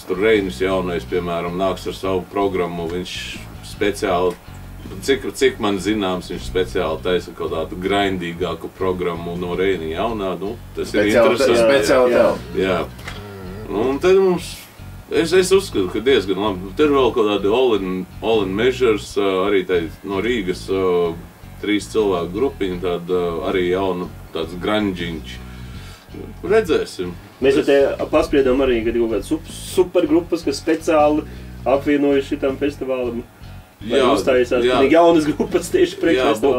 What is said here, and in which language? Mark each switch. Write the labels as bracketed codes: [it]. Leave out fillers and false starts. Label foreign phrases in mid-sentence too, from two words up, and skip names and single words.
[lv] Tur Reinis jaunais, piemēram, nāks ar savu programmu, viņš speciāli, cik man zināms, viņš speciāli taisa kaut tādu grindīgāku programmu no Reini jaunā, nu, tas ir interesanti. Speciāli tev. Jā. Un tad mums, es uzskatu, ka diezgan labi. Tur vēl kaut tādi all in measures, arī no Rīgas 3 cilvēku grupiņi, tāda arī jauna tāds grandžiņš. Redzēsim. Mēs jau te paspriedām arī, ka ir kaut kādas supergrupas, kas speciāli apvienojuši šitam festivālam. Vai uzstājusās jaunas grupas tieši priekšfestivālā?